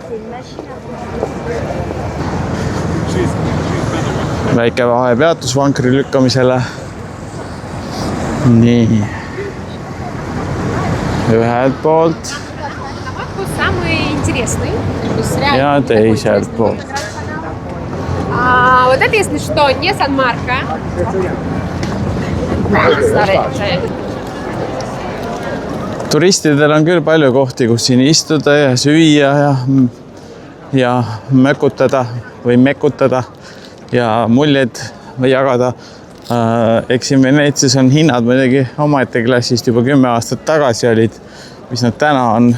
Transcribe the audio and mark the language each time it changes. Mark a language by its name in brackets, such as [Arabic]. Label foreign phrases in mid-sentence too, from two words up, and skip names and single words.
[Estonian] Väike vahepeatus vankri lükkamisele. Nii. Ühelt poolt. Ja teiselt poolt. [Russian] Вот это, если что, не Сан-Марко. [Estonian] Turistidel on küll palju kohti, kus siin istuda ja süüa ja mökutada või mekutada ja muljed jagada. Eks siin Veneetsias on hinnad muidugi omaette klassist juba 10 aastat tagasi olid, mis nad täna on.